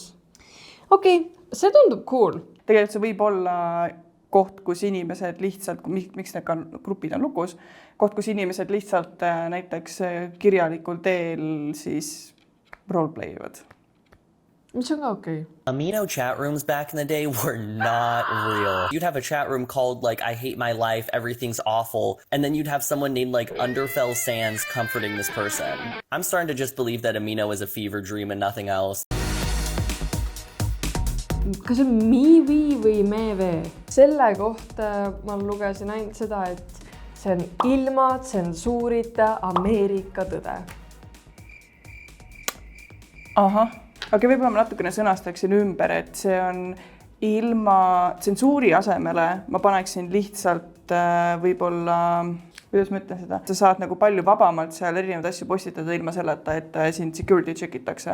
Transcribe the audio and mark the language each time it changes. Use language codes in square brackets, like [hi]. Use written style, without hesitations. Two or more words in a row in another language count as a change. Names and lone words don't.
[et] Okei, see tundub cool. Tegelikult see võib olla koht, kus inimesed lihtsalt, miks need grupid on lukus, koht, kus inimesed lihtsalt näiteks kirjalikul teel siis roleplayivad. Mis on ka okei. [en] Amino chat rooms back in the day were not real. You'd have a chat room called like, I hate my life, everything's awful. And then you'd have someone named like Underfell Sands comforting this person. I'm starting to just believe that Amino is a fever dream and nothing else. [et] Kas see on Miivi või Meeve? Selle kohta ma lugesin ainult seda, et see on ilma tsensuurita Ameerika tõde. Ahah. Aga võib-olla ma natukene sõnastaksin ümber, et see on ilma tsensuuri asemele, ma paneksin lihtsalt võib-olla, kuidas ma ütlen seda, sa saad nagu palju vabamalt seal erinevaid asju postitada ilma selleta, et sind security checkitakse.